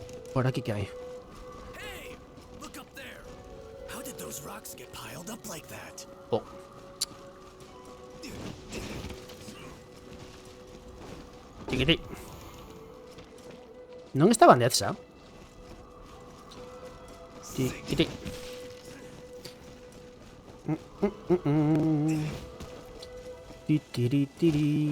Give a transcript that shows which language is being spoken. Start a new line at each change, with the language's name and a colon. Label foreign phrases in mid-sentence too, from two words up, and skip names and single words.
Spanish: Por aquí que hay.
English: Hey, look up there. How did those rocks get piled up like that? Oh. Tiquiti.
Galician: Non estaba nessa. Tiquiti. Titiritiri.